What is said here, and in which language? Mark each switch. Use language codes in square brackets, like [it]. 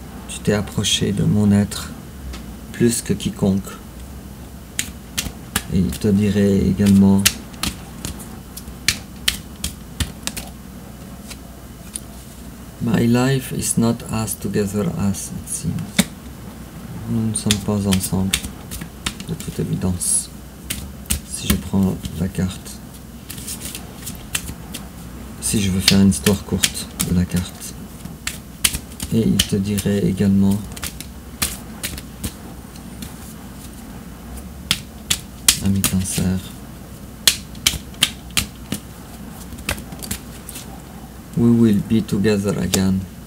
[fr] Tu t'es approché de mon être plus que quiconque. Et il te dirait également [en] My life is not as together as it seems. [fr] Nous ne sommes pas ensemble, de toute évidence. Si je prends la carte, si je veux faire une histoire courte de la carte. Et il te dirait également ami Cancer, [en] we will be together again.